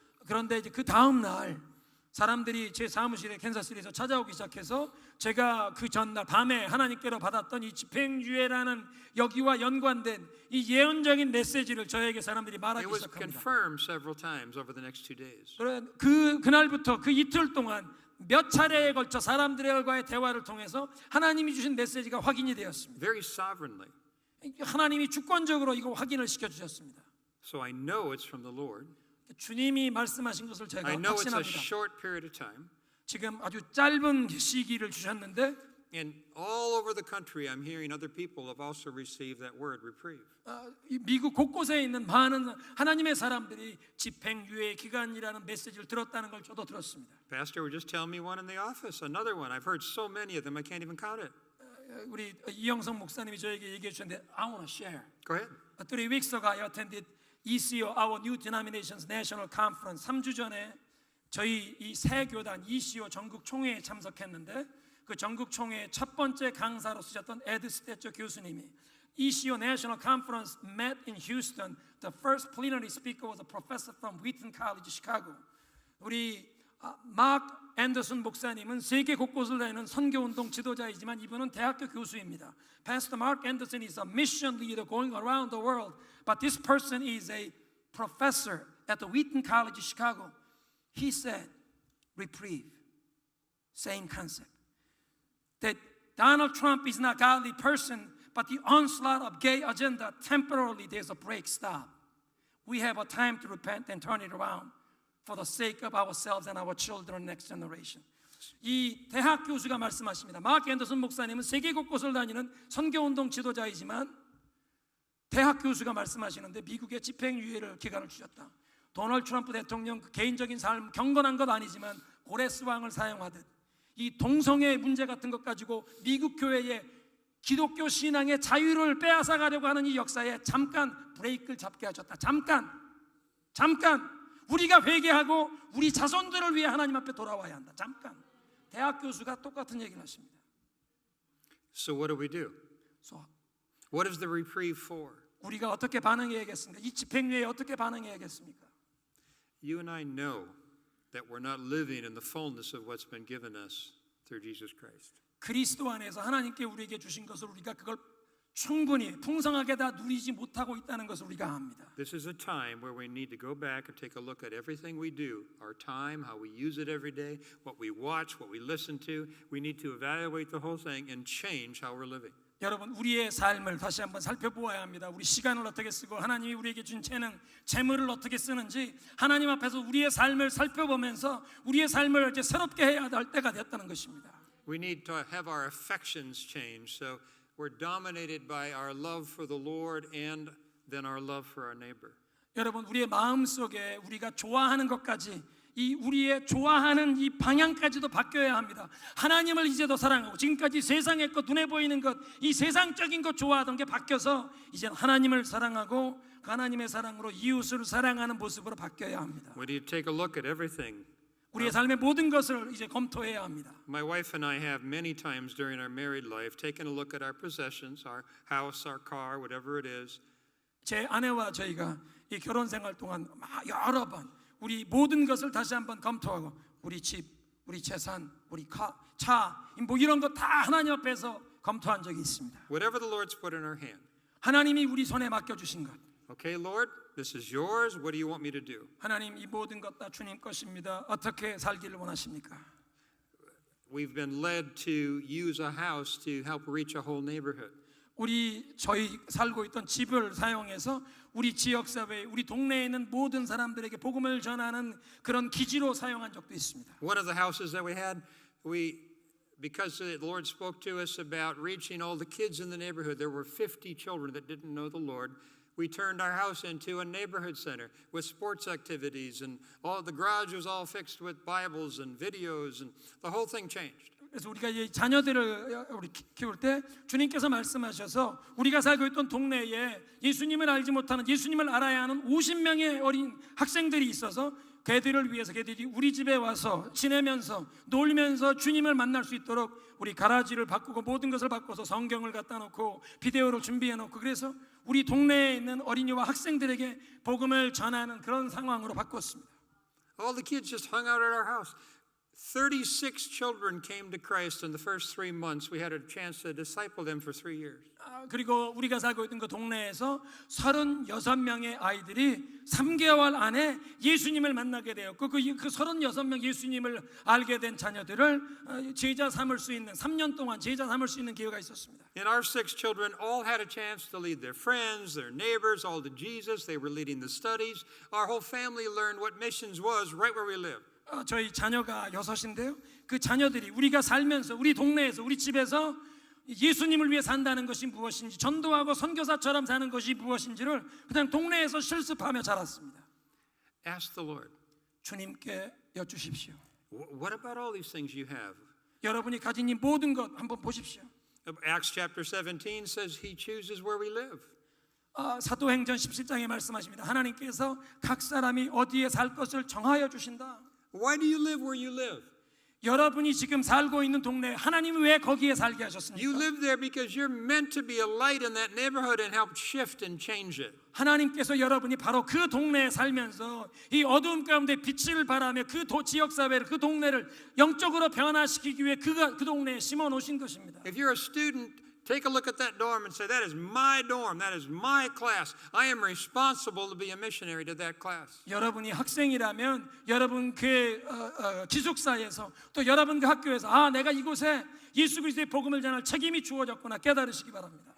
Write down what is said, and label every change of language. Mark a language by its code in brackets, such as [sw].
[ko] 그런데 이제 그 다음 날 사람들이 제 사무실에 캔자스시티에서 찾아오기 시작해서 제가 그 전날 밤에 하나님께로 받았던 이 집행유예라는 여기와 연관된 이 예언적인 메시지를 저에게 사람들이 말하기 [en] It was [ko] 시작합니다. [en] confirmed several times over the next 2 days. [ko] 그날부터 그 이틀 동안 몇 차례에 걸쳐 사람들과의 대화를 통해서 하나님이 주신 메시지가 확인이 되었습니다. [en] Very sovereignly. [ko] 하나님이 주권적으로 이거 확인을 시켜주셨습니다. [en] So I know it's from the Lord. [ko] 주님이 말씀하신 것을 [en] I [ko] 제가 [en] know it's a [ko] 확신합니다. [en] short period of time. [ko] 지금 아주 짧은 시기를 주셨는데 [en] And all over the country, I'm hearing other people have also received that word, reprieve. [ko] 이 미국 곳곳에 있는 많은 하나님의 사람들이 집행유예 기간이라는 메시지를 들었다는 걸 저도 들었습니다. [en] Pastor, we're just telling me one in the office, another one. I've heard so many of them, I can't even count it. [ko] 우리 이영성 목사님이 저에게 얘기해 주셨는데 [en] I want to share. Go ahead. 3 weeks ago I attended ECO, our New Denominations National Conference. [ko] 3주 전에 저희 이 새 교단 ECO 전국 총회에 참석했는데 그 전국 총회 첫 번째 강사로 쓰셨던 에드 스태처 교수님이 [en] ECO National Conference met in Houston. The first plenary speaker was a professor from Wheaton College, Chicago. [ko] 우리 마크 앤더슨 목사님은 세계 곳곳을 다니는 선교운동 지도자이지만 이분은 대학교 교수입니다. [en] Pastor Mark Anderson is a mission leader going around the world, but this person is a professor at the Wheaton College, Chicago. He said, reprieve, same concept. That Donald Trump is not a godly person, but the onslaught of gay agenda, temporarily there's a break, stop. We have a time to repent and turn it around for the sake of ourselves and our children, next generation. [ko] 이 대학 교수가 말씀하십니다. 마크 앤더슨 목사님은 세계 곳곳을 다니는 선교운동 지도자이지만 대학 교수가 말씀하시는데 미국의 집행유예를 기간을 주셨다. 도널드 트럼프 대통령 그 개인적인 삶 경건한 것 아니지만 고레스왕을 사용하듯 이 동성애 문제 같은 것 가지고 미국 교회의 기독교 신앙의 자유를 빼앗아 가려고 하는 이 역사에 잠깐 브레이크를 잡게 하셨다. 잠깐 우리가 회개하고 우리 자손들을 위해 하나님 앞에 돌아와야 한다. 잠깐. 대학 교수가 똑같은 얘기를 하십니다. [en] So what do we do? So, What is the reprieve for? [ko] 우리가 어떻게 반응해야겠습니까? 이 집행유예에 어떻게 반응해야겠습니까? [en] You and I know that we're not living in the fullness of what's been given us through Jesus Christ. [ko] 그리스도 안에서 하나님께 우리에게 주신 것을 우리가 그걸 충분히 풍성하게 다 누리지 못하고 있다는 것을 우리가 압니다. [en] This is a time where we need to go back and take a look at everything we do, our time, how we use it every day, what we watch, what we listen to. We need to evaluate the whole thing and change how we're living. [ko] 여러분 우리의 삶을 다시 한번 살펴보아야 합니다. 우리 시간을 어떻게 쓰고 하나님이 우리에게 준 재물을 어떻게 쓰는지 하나님 앞에서 우리의 삶을 살펴보면서 우리의 삶을 이제 새롭게 해야 할 때가 됐다는 것입니다. [en] We need to have our affections change so we're dominated by our love for the Lord and then our love for our neighbor. [ko] 여러분 우리의 마음 속에 우리가 좋아하는 것까지 이 우리의 좋아하는 이 방향까지도 바뀌어야 합니다. 하나님을 이제 더 사랑하고 지금까지 세상의 것 눈에 보이는 것 이 세상적인 것 좋아하던 게 바뀌어서 이제 하나님을 사랑하고 그 하나님의 사랑으로 이웃을 사랑하는 모습으로 바뀌어야 합니다. [en] We need to take a look at everything. [ko] 우리의 삶의 모든 것을 이제 검토해야 합니다. [en] My wife and I have many times during our married life taken a look at our possessions, our house, our car, whatever it is. [ko] 제 아내와 저희가 이 결혼 생활 동안 여러 번 우리 모든 것을 다시 한번 검토하고 우리 집, 우리 재산, 우리 차, 뭐 이런 거 다 하나님 앞에서 검토한 적이 있습니다. [en] Whatever the Lord's put in our hand. [ko] 하나님이 우리 손에 맡겨주신 것. [en] Okay, Lord, this is yours. What do you want me to do? [ko] 하나님 이 모든 것 다 주님 것입니다. 어떻게 살기를 원하십니까? [en] We've been led to use a house to help reach a whole neighborhood. [ko] 저희 살고 있던 집을 사용해서 우리 지역사회, 우리 동네에 있는 모든 사람들에게 복음을 전하는 그런 기지로 사용한 적도 있습니다. [en] One of the houses that we had, because the Lord spoke to us about reaching all the kids in the neighborhood, there were 50 children that didn't know the Lord. We turned our house into a neighborhood center with sports activities, and all the garage was all fixed with Bibles and videos, and the whole thing changed. [ko] 그래서 우리가 이 자녀들을 우리 키울 때 주님께서 말씀하셔서 우리가 살고 있던 동네에 예수님을 알지 못하는, 예수님을 알아야 하는 50명의 어린 학생들이 있어서 걔들을 위해서 걔들이 우리 집에 와서 지내면서 놀면서 주님을 만날 수 있도록 우리 가라지를 바꾸고 모든 것을 바꿔서 성경을 갖다 놓고 비데오로 준비해 놓고, 그래서 우리 동네에 있는 어린이와 학생들에게 복음을 전하는 그런 상황으로 바꿨습니다. [en] All the kids just hung out at our house. 36 children came to Christ in the first 3 months. We had a chance to disciple them for 3 years. [ko] 그리고 우리가 살고 있던 그 동네에서 36명의 아이들이 3개월 안에 예수님을 만나게 되었고, 그 36명 예수님을 알게 된 자녀들을 제자 삼을 수 있는, 3년 동안 제자 삼을 수 있는 기회가 있었습니다. [en] And our 6 children all had a chance to lead their friends, their neighbors, all to Jesus. They were leading the studies. Our whole family learned what missions was right where we lived. [ko] 저희 자녀가 6인데요. 그 자녀들이 우리가 살면서 우리 동네에서 우리 집에서 예수님을 위해 산다는 것이 무엇인지, 전도하고 선교사처럼 사는 것이 무엇인지를 그냥 동네에서 실습하며 자랐습니다. [en] Ask the Lord. [ko] 주님께 여쭈십시오. [en] What about all these things you have? [ko] 여러분이 가진 이 모든 것 한번 보십시오. [en] Acts chapter 17 says he chooses where we live. [ko] 사도행전 17장에 말씀하십니다. 하나님께서 각 사람이 어디에 살 것을 정하여 주신다. [en] Why do you live where you live? [ko] 여러분이 지금 살고 있는 동네, 하나님이 왜 거기에 살게 하셨습니까? [en] You live there because you're meant to be a light in that neighborhood and help shift and change it. [ko] 하나님께서 여러분이 바로 그 동네에 살면서 이 어두움 가운데 빛을 발하며 그 지역 사회를, 그 동네를 영적으로 변화시키기 위해 그 동네에 심어 놓으신 것입니다. [en] If you're a student, take a look at that dorm and say, that is my dorm, that is my class. I am responsible to be a missionary to that class. [ko] 여러분이 학생이라면 여러분 그 기숙사에서 또 여러분 그 학교에서 내가 이곳에 예수 그리스도의 복음을 전할 책임이 주어졌구나 깨달으시기 바랍니다.